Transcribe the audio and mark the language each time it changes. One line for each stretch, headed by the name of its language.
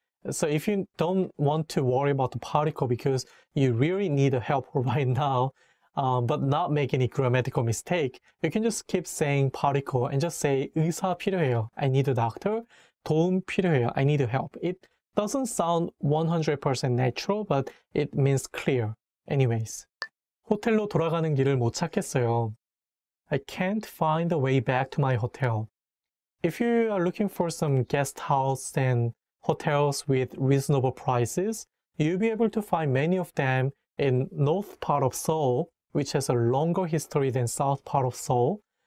English: So if you don't want to worry about the particle because you really need a help right now, but not make any grammatical mistake, you can just keep saying particle and just say
Korean: 의사 필요해요.
English: I need a doctor.
Korean: 도움 필요해요.
English: I need help. It doesn't sound 100% natural, but it means clear. Anyways.
Korean: 호텔로 돌아가는 길을 못 찾겠어요.
English: I can't find the way back to my hotel. If you are looking for some guest house and hotels with reasonable prices, you'll be able to find many of them in north part of Seoul, which has a longer history than south part of Seoul.